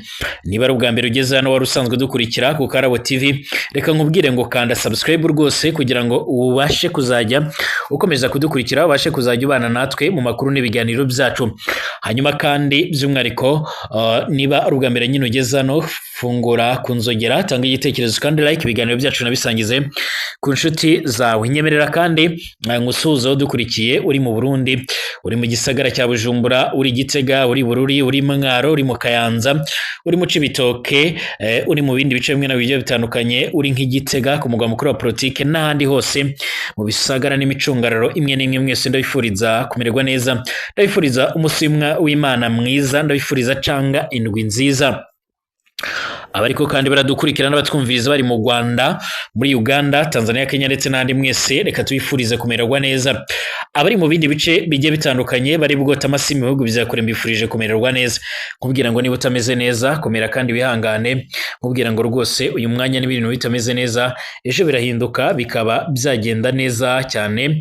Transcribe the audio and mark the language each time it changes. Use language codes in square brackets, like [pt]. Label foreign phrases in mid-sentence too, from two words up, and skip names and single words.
[rw] Niba ari ubwa mbere ugeze hano wari usanzwe dukurikira ku Karabo TV, reka nkubwire ngo kanda subscribe rwose kugira ngo ubashe kuzajya ukomeza kudukurikira, ubashe kuzajya ubana natwe mu makuru n'ibiganiro byacu. Hanyuma kandi by'umwihariko niba ari ubwa mbere nyine ugeze hano, fungura kunzogera, tanga igitekerezo kandi like ibiganiro byacu nabisangize ku nshuti zawe. Nyemerera kandi ngusuhuza dukurikiye uri mu Burundi, uri mu gisagara cya Bujumbura, uri Gitega, uri Bururi, uri Mwaro, uri mu Kayanza, uri mu Cibitoke, uri mu bindi bice bimwe na bimwe bitandukanye, uri nk'Igitega ku mugwa mukuru wa politike n'ahandi hose mu bisagara n'imicungararo imwe n'imwe. Mwese ndabifuriza kumererwa neza, ndabifuriza umunsi w'Imana mwiza, ndabifuriza canga indwi nziza. Abariko kandi baradukurikirana batwumviriza bari mu Rwanda, muri Uganda, Tanzania, Kenya ndetse n'andi mwese reka tubifurize kumererwa neza. Abari mu bindi bice bigiye bitandukanye bari bugota amasi mu bihugu bizakure mbifurije kumererwa neza. Nkubwira ngo niba utameze neza komera kandi wihangane, nkubwira ngo rwose uyu mwanya n'ibintu bitameze neza ejo birahinduka bikaba byagenda neza cyane.